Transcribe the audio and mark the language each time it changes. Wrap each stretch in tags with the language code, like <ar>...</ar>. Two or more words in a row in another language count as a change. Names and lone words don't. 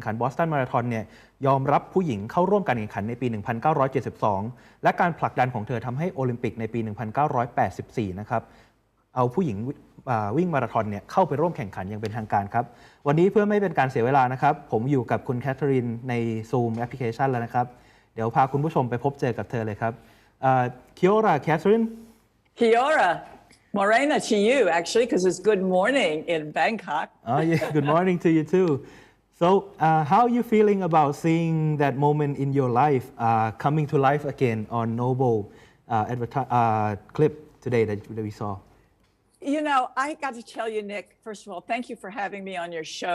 <th>ขันบอสตันมาราธอนเนี่ยยอมรับผู้หญิงเข้าร่วมการแข่งขันในปี 1972 และการผลักดันของเธอทำให้โอลิมปิกในปี 1984 นะครับเอาผู้หญิงวิ่งมาราธอนเนี่ยเข้าไปร่วมแข่งขันอย่างเป็นทางการครับวันนี้เพื่อไม่เป็นการเสียเวลานะครับผมอยู่กับคุณแคทเธอรีนใน Zoom แอปพลิเคชันแล้วนะครับเดี๋ยวพาคุณผู้ชมไปพบเจอกับเธอเลยครับ</th> <mi>Kia ora,</mi> <th>Catherine.</th> <mi>Kia ora.</mi> <en>Morena to you, actually, because it's good morning in Bangkok. Oh, yeah, good morning to you too. So, how are you feeling about seeing that moment in your life coming to life again on Noble clip today that we saw? You know, I got to tell you, Nick, first of all, thank you for having me on your show.</en>